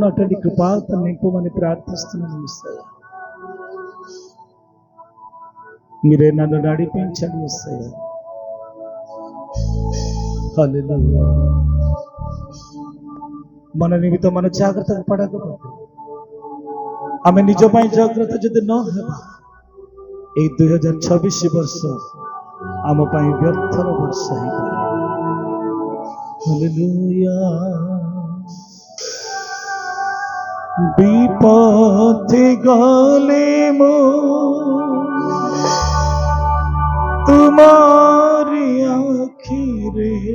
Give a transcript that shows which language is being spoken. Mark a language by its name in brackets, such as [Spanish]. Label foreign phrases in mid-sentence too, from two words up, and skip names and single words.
[Telugu] అటువంటి కృపాతో నింపమని ప్రార్థిస్తున్నాను యేసయ్యా. మీరే నన్ను నడిపించండి యేసయ్యా. హల్లెలూయా. మన నిమిత్తం మన జాగ్రత్తగా పడకపోతే [Odia] ଆମେ ନିଜ ପାଇଁ ଜାଗ୍ରତ ଯଦି ନ ହେବା, ଏଇ 2026 ବର୍ଷ ଆମ ପାଇଁ ବ୍ୟର୍ଥର ବର୍ଷ ହେଇପାରେ। ହାଲେଲୁୟା। ବିପଥେ ଗଲେ ମୁଁ ତୁମରି ଆଖିରେ